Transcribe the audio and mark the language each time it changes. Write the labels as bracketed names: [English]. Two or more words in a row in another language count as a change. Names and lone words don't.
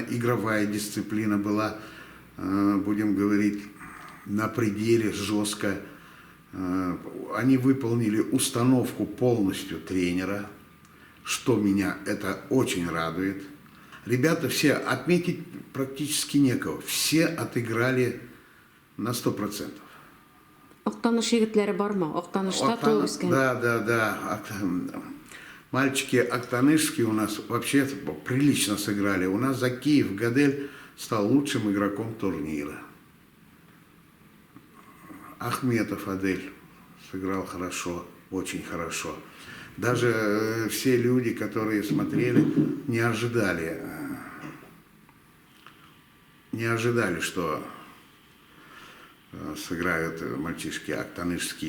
[Russian] Игровая дисциплина была, будем говорить, на пределе, жестко. Они выполнили установку полностью тренера, что меня это очень радует. Ребята все, отметить практически некого, все отыграли на 100%. [Tatar] Октаныш егетләре бармы? Октанышта туу үскән. [Russian] Да. Мальчики октанышские у нас вообще прилично сыграли. У нас за Киев Гадель стал лучшим игроком турнира. Ахметов Адель сыграл хорошо, очень хорошо. Даже все люди, которые смотрели, не ожидали, что сыграют мальчишки октанышские.